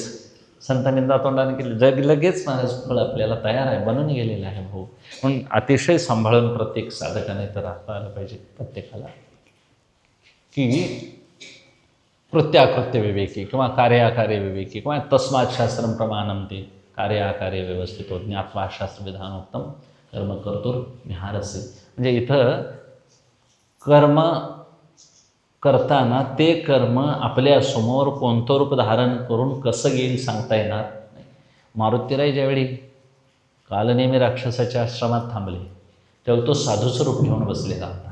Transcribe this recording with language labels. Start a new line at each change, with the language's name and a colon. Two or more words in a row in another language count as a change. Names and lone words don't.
Marathi: संतनिंदा तोंडाने केली जग लगेच महाराज फळ आपल्याला तयार आहे, बनून गेलेलं आहे भाऊ. म्हणून अतिशय सांभाळून प्रत्येक साधकाने तर राहता आलं पाहिजे प्रत्येकाला, की कृत्याकृत्य विवेकी किंवा कार्याकार्य विवेकी किंवा
Sanskrit: तस्मात् शास्त्रम प्रमाणम
Marathi: ते कार्याकार्य व्यवस्थित होत
Sanskrit: ज्ञात्वा शास्त्रविधानोक्तम कर्म कर्तुर निहारसे.
Marathi: म्हणजे इथं कर्म करताना ते कर्म आपल्यासमोर कोणतं रूप धारण करून कसं येईल सांगता येणार नाही. मारुतीराय ज्यावेळी कालनेमी राक्षसाच्या आश्रमात थांबले तेव्हा तो साधूचं रूप घेऊन बसलेला होता.